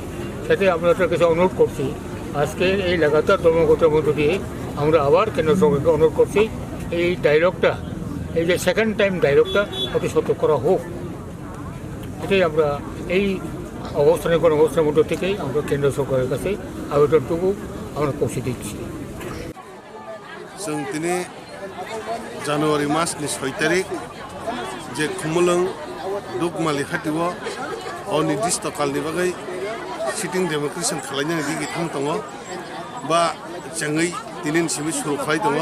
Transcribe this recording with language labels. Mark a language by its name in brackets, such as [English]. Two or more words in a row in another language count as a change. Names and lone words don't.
[Bangla] সাথে আমরা তার কাছে অনুরোধ করছি, আজকে এই লাগাতার ধর্মঘটের মধ্য দিয়ে আমরা আবার কেন্দ্র সরকারকে অনুরোধ করছি, এই ডায়লগটা, এই যে সেকেন্ড টাইম ডায়লগটা অতি সত্য করা হোক। এটাই আমরা এই অবস্থানের মধ্য থেকেই আমরা কেন্দ্র সরকারের কাছে আবেদনটুকু আমরা পৌঁছে দিচ্ছি। [Bodo] जों दिनै जानुवारि मासनि 6 तारिख जे खुमलुं दुगमालि खाथियाव अनिर्दिष्ट कालनि बागै सिटिं डेम'क्रेसन खालामनायनि दिगि थाम दङ बा जोङै दिनैसिम सुरु खालाय दङ।